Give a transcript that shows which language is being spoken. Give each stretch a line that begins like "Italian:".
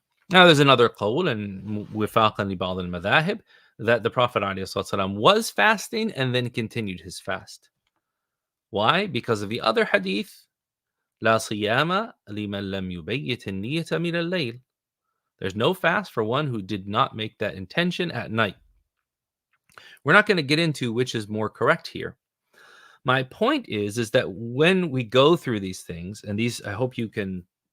English: Now, there's another qawl, and
Arabic: wifaqan li ba'd al-madhahib,
English: that the Prophet ﷺ was fasting and then continued his fast. Why? Because of the other hadith,
Arabic: لا صيام لمن لم يبيت النية من الليل.
English: There's no fast for one who did not make that intention at night. We're not going to get into which is more correct here. My point is that when we go through these things, and these, I hope you can